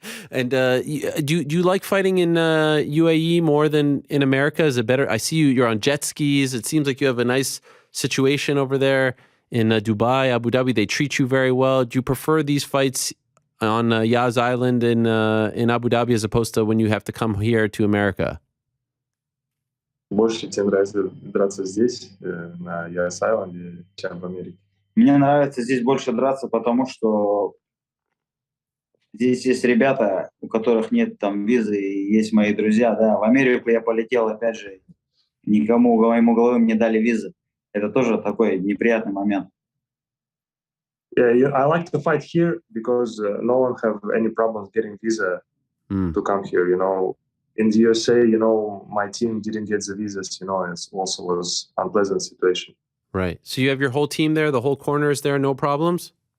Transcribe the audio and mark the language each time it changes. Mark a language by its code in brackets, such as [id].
[en] And do you like fighting in UAE more than in America? Is it better? I see you're on jet skis. It seems like you have a nice situation over there in Dubai, Abu Dhabi. They treat you very well. Do you prefer these fights on Yas Island in Abu Dhabi as opposed to when you have to come here to America? [ru] Больше тебе нравится драться здесь, на US Island, чем в Америке? Мне нравится здесь больше драться, потому что здесь есть ребята, у которых нет там визы, и есть мои друзья, да. В Америку я полетел, опять же, никому, моему головым не дали визы. Это тоже такой неприятный момент. [en] Yeah, I like to fight here because no one have any problems getting visa to come here. You know, in the USA, you know, my team didn't get the visas. You know, it also was unpleasant situation. Right. So you have your whole team there, the whole corner is there, no problems?